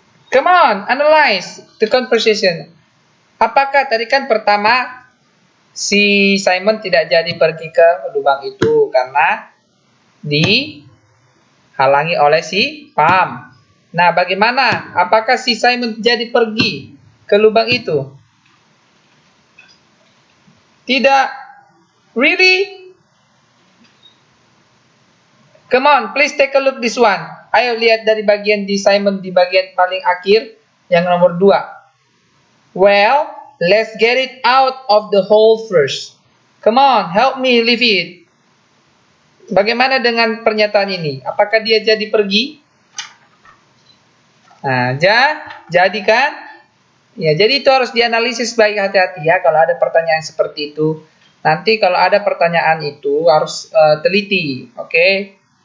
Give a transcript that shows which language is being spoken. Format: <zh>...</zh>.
<en>Come on, analyze the conversation.</en> <id>Apakah tadi kan pertama si Simon tidak jadi pergi ke lubang itu karena dihalangi oleh si Pam. Nah, bagaimana? Apakah si Simon jadi pergi ke lubang itu? Tidak. Really?</id> <en>Come on, please take a look this one.</en> <id>Ayo lihat dari bagian di Simon di bagian paling akhir yang nomor 2.</id> <en>Well, let's get it out of the hole first. Come on, help me leave it.</en> <id>Bagaimana dengan pernyataan ini? Apakah dia jadi pergi? Nah, jadi kan? Ya, jadi itu harus dianalisis baik, hati-hati ya kalau ada pertanyaan seperti itu. Nanti kalau ada pertanyaan itu harus teliti, oke?</id>